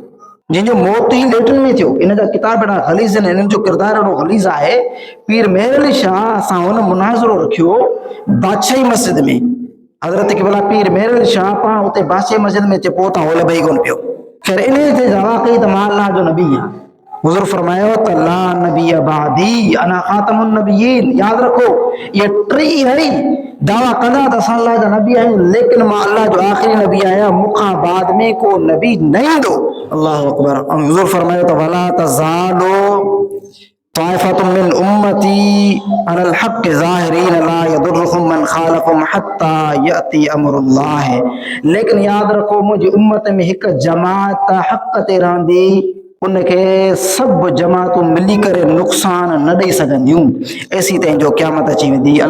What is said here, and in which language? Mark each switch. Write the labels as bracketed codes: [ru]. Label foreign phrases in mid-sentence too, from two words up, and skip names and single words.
[sd] इन जा किताब अहिड़ा ग़लीज़ आहिनि इन्हनि जो किरदारु अहिड़ो ग़लीज़ आहे पीर मेहर अली शाह असां हुन मुनाज़रो रखियो बादशाही मस्जिद में हज़रत क़िबला पीर मेहर अली शाह पाण उते बादशाही मस्जिद में अचे पोइ तां होल भई कोन पियो ख़ैर इन ते जवाब कई त मां अल्लाह जो नबी आहियां हुज़ूर फरमायो त [ar] لا نبي بعدي أنا خاتم النبيين [sd] यादि रखो ये 3 है दावा कंदा त असां अल्लाह जा नबी आहियूं, लेकिन मां अल्लाह जो आखिरी नबी आहियां, मूंखां बाद में को नबी न ईंदो। [ar] الله أكبر. [sd] ऐं हुज़ूर फरमायो त [ar] ولا تزال طائفة من أمتي على الحق ظاهرين لا يضرهم من خالفهم حتى يأتي أمر الله. [sd] लेकिन याद रखो मुंहिंजी उम्मत में हिकु जमात हक़ ते रहंदी, उनखे सभु जमातूं मिली करे नुक़सान न ॾेई सघंदियूं। एसी ताईं जो क़यामत अची वेंदी।